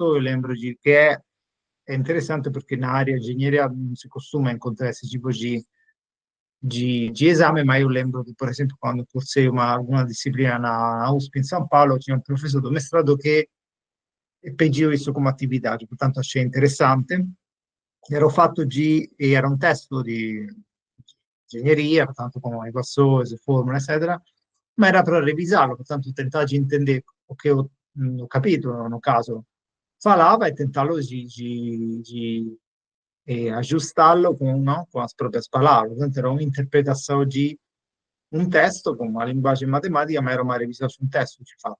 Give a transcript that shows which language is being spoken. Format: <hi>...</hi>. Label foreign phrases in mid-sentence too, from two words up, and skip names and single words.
<pt>Eu lembro de que é interessante porque na área de engenharia não se costuma encontrar esse tipo de exame, mas eu lembro que, por exemplo, quando cursei alguma disciplina na USP em São Paulo, tinha um professor do mestrado que pediu isso como atividade, portanto achei interessante. Era o fatto era um</pt> <it>testo di ingegneria,</it> <pt>portanto com equações, fórmulas, eccetera, ma era para revisarlo, portanto tentar de entender o que o capítulo, no caso, falava e tentarlo de ajustarlo com as próprias palavras. Portanto, era un'interpretação de um texto com uma linguagem matemática, ma era uma revisão de um texto, de fato.</pt>